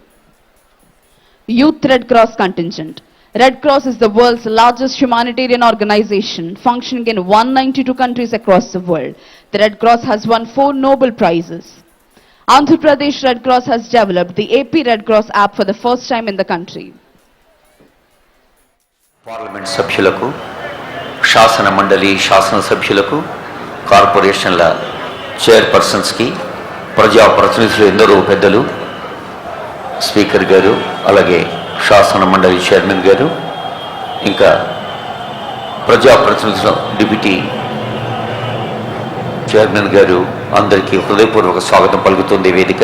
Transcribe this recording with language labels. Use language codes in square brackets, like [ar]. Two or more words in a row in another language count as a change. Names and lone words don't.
[en] Youth Red Cross Contingent. Red Cross is the world's largest humanitarian organization functioning in 192 countries across the world. The Red Cross has won 4 Nobel Prizes. Andhra Pradesh Red Cross has developed the AP Red Cross app for the first time in the country. [te] పార్లమెంట్ సభ్యులకు, శాసన మండలి, శాసన సభ్యులకు, కార్పొరేషన్ ల చైర్‌పర్సన్స్ కి, ప్రజా ప్రతినిధులు ఎందరు పెద్దలు, స్పీకర్ గారు, అలాగే, శాసన మండలి చైర్మన్ గారు, ఇంకా ప్రజా ప్రతినిధులు డిప్యూటీ చైర్మన్ గారు, అందరికీ హృదయపూర్వక స్వాగతం పలుకుతుంది వేదిక.